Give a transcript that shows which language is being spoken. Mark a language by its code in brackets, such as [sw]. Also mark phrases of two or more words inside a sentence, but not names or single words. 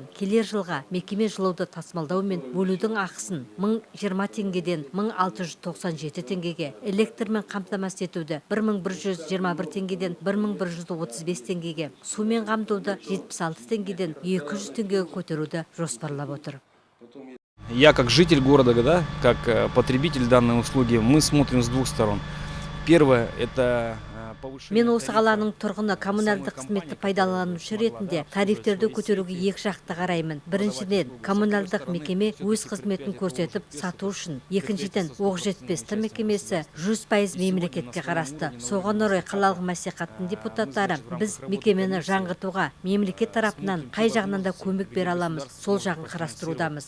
[kk] Келер жылға мекеме жылуды тасымалдау мен бөлудің ақысын 1020 теңгеден 1697 теңгеге, электрмен қамтамасыз етуді 1121 теңгеден 1135 теңгеге, сумен қамтуды 76 теңгеден 200 теңгеге көтеруді жоспарлап отыр. [ru] Я как житель города, да, как потребитель данной услуги, мы смотрим с двух сторон. Первое – это [kk] Мен осы қаланың тұрғыны, коммуналдық қызметті пайдаланушы ретінде тарифтерді көтеруге екі жақты қараймын. Біріншіден, коммуналдық мекеме өз қызметін көрсетіп сату үшін. Екіншіден, Оқжетпес-Т мекемесі 100% мемлекетке қарасты. Соған орай қалалық мәслихаттың депутаттары біз мекемені жаңғыртуға мемлекет тарапынан қай жағынан да көмек бере аламыз, сол жағын қарастырудамыз.